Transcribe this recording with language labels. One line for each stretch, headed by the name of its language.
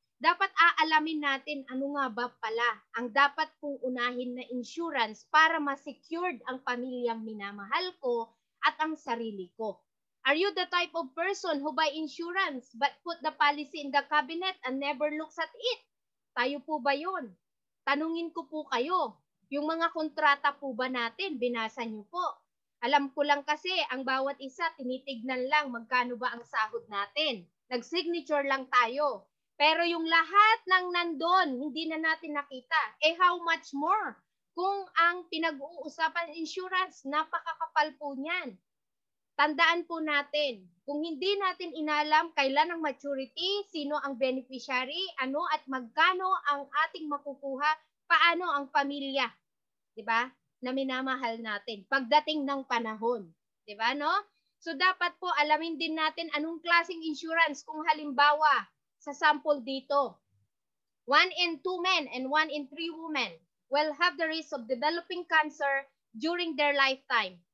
Filipino: Dapat aalamin natin ano nga ba pala ang dapat pong unahin na insurance para ma-secured ang pamilyang minamahal ko at ang sarili ko.
English: Are you the type of person who buy insurance but put the policy in the cabinet and never looks at it?
Filipino: Tayo po ba yun? Tanungin ko po kayo, yung mga kontrata po ba natin, binasa niyo po? Alam ko lang kasi, ang bawat isa, tinitignan lang magkano ba ang sahod natin. Nag-signature lang tayo. Pero yung lahat ng nandun, hindi na natin nakita.
English: How much more?
Filipino: Kung ang pinag-uusapan insurance, napakakapal po niyan. Tandaan po natin, kung hindi natin inalam kailan ang maturity, sino ang beneficiary, ano at magkano ang ating makukuha, paano ang pamilya, 'di ba? Na minamahal natin pagdating ng panahon, 'di ba, no? So dapat po alamin din natin anong klaseng insurance kung halimbawa sa sample dito,
English: 1 in 2 men and 1 in 3 women will have the risk of developing cancer during their lifetime.